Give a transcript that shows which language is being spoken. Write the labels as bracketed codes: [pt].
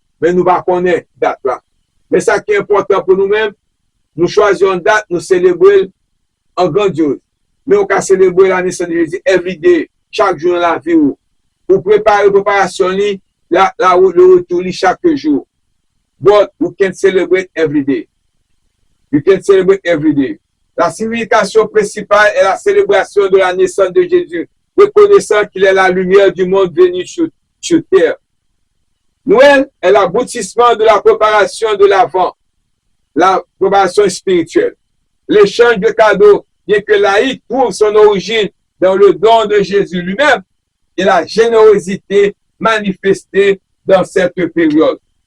[fr] Mais nous ne connaissons pas date là. Mais ça qui est important pour nous-mêmes, nous choisissons une date, nous célébrons en grandiose. Mais on peut célébrer la naissance de Jésus [en] every day, [fr] chaque jour dans la vie. Pour préparer la préparation, le retour chaque jour. [en] But we can celebrate every day. You can celebrate every day. [fr] La signification principale est la célébration de la naissance de Jésus, reconnaissant qu'il est la lumière du monde venu sur terre. Noël est l'aboutissement de la préparation de l'Avent, la préparation spirituelle. L'échange de cadeaux, bien que laïque, trouve son origine dans le don de Jésus lui-même et la générosité manifestée dans cette période.